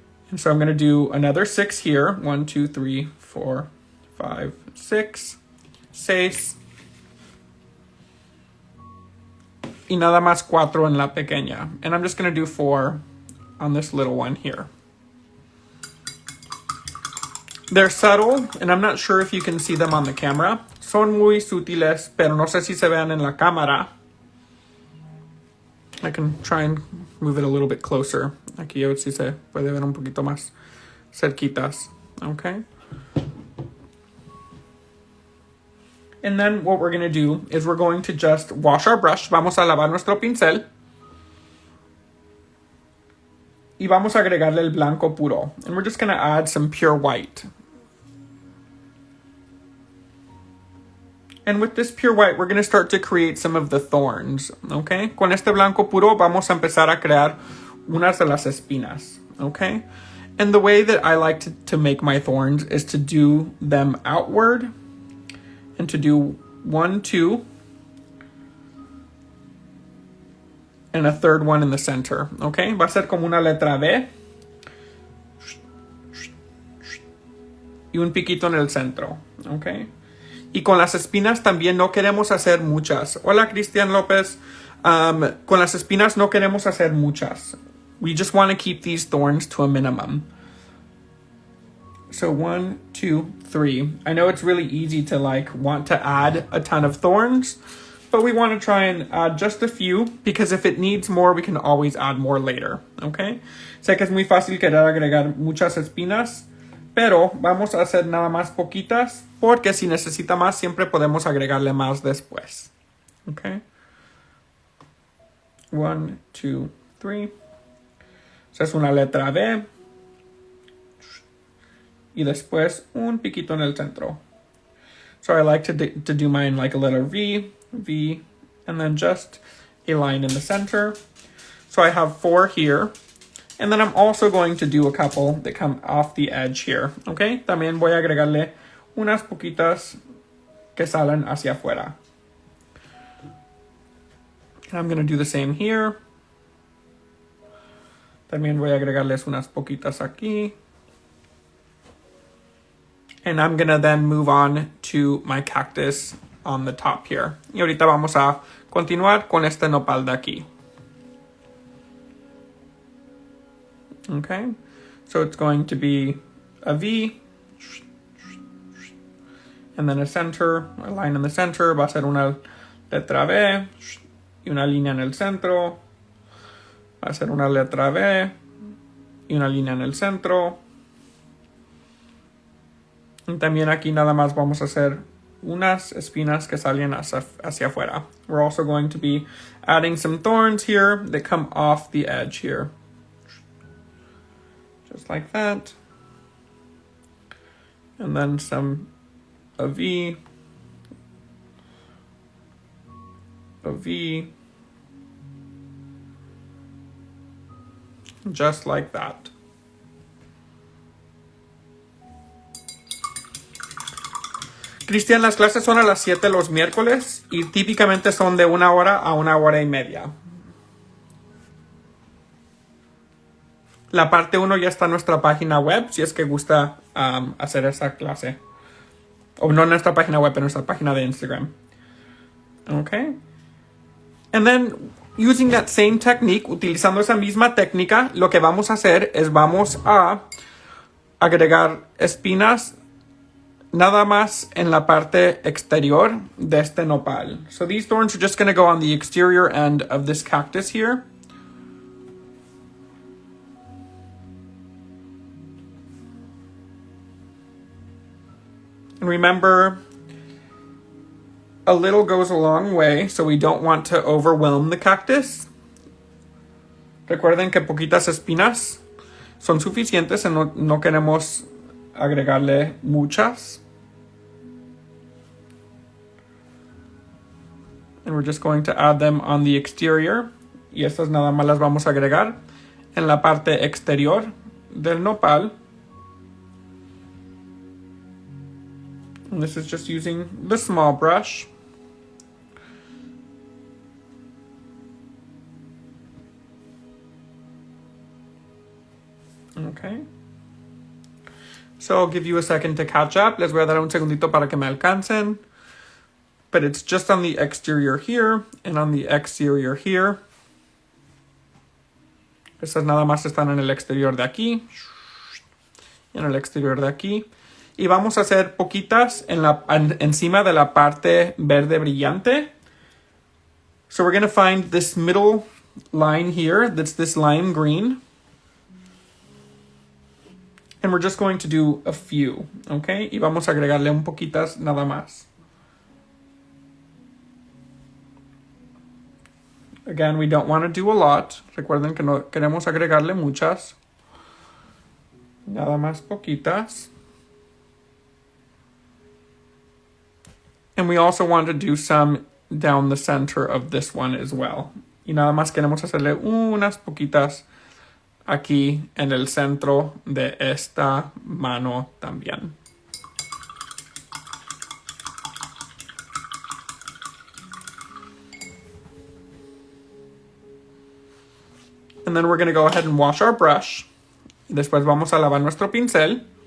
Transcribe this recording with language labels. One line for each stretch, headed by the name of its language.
English: And so I'm going to do another 6 here. 1, 2, 3, 4, 5, 6.
Spanish: 6 y nada más 4 en la pequeña.
English: And I'm just going to do 4 on this little one here. They're subtle, and I'm not sure if you can see them on the camera.
Spanish: Son muy sutiles, pero no sé si se vean en la cámara.
English: I can try and move it a little bit closer.
Spanish: Aquí a ver si se puede ver un poquito más cerquitas.
English: Okay? And then what we're going to do is we're going to just wash our brush.
Spanish: Vamos a lavar nuestro pincel. Y vamos a agregarle el blanco puro.
English: And we're just going to add some pure white. And with this pure white, we're going to start to create some of the thorns, okay?
Spanish: Con este blanco puro vamos a empezar a crear unas de las espinas, okay?
English: And the way that I like to make my thorns is to do them outward and to do 1, 2, and a third one in the center, okay?
Spanish: Va a ser como una letra B y un piquito en el centro, okay? Y con las espinas también no queremos hacer muchas. Hola, Cristian López. Con las espinas no queremos hacer muchas.
English: We just want to keep these thorns to a minimum. So 1, 2, 3. I know it's really easy to want to add a ton of thorns, but we want to try and add just a few because if it needs more, we can always add more later. Okay?
Spanish: Sé que es muy fácil querer agregar muchas espinas, pero vamos a hacer nada más poquitas porque si necesita más, siempre podemos agregarle más después. Okay? 1, 2, 3. Esa es una letra B. Y después un piquito en el centro.
English: So I like to do mine like a letter V, V, and then just a line in the center. So I have 4 here. And then I'm also going to do a couple that come off the edge here. Okay?
Spanish: También voy a agregarle unas poquitas que salen hacia afuera.
English: And I'm going to do the same here.
Spanish: También voy a agregarles unas poquitas aquí.
English: And I'm going to then move on to my cactus on the top here.
Spanish: Y ahorita vamos a continuar con este nopal de aquí.
English: Okay, so it's going to be a V, and then a center, a line in the center,
Spanish: va a ser una letra B, y una línea en el centro, va a ser una letra B, y una línea en el centro. Y también aquí nada más vamos a hacer unas espinas que salen hacia afuera.
English: We're also going to be adding some thorns here that come off the edge here. Just like that. And then a V, just like that.
Spanish: Cristian, las clases son a las 7 los miércoles y típicamente son de 1 hora a 1 hora y media. La parte 1 ya está en nuestra página web, si es que gusta hacer esa clase. O no en nuestra página web, en nuestra página de Instagram. Okay.
English: And then, using that same technique,
Spanish: utilizando esa misma técnica, lo que vamos a hacer es vamos a agregar espinas nada más en la parte exterior de este nopal.
English: So these thorns are just going to go on the exterior end of this cactus here. And remember, a little goes a long way, so we don't want to overwhelm the cactus.
Spanish: Recuerden que poquitas espinas son suficientes y no queremos agregarle muchas.
English: And we're just going to add them on the exterior.
Spanish: Y estas nada más las vamos a agregar en la parte exterior del nopal.
English: And this is just using the small brush. Okay. So I'll give you a second to catch up.
Spanish: Les voy a dar un segundito para que me alcancen.
English: But it's just on the exterior here and on the exterior here.
Spanish: Estas nada más están en el exterior de aquí. Y en el exterior de aquí. Y vamos a hacer poquitas encima de la parte verde brillante.
English: So we're going to find this middle line here. That's this lime green. And we're just going to do a few. Okay.
Spanish: Y vamos a agregarle un poquitas nada más.
English: Again, we don't want to do a lot.
Spanish: Recuerden que no queremos agregarle muchas. Nada más poquitas.
English: And we also want to do some down the center of this one as well.
Spanish: Y nada más queremos hacerle unas poquitas aquí en el centro de esta mano también.
English: And then we're going to go ahead and wash our brush.
Spanish: Después vamos a lavar nuestro pincel.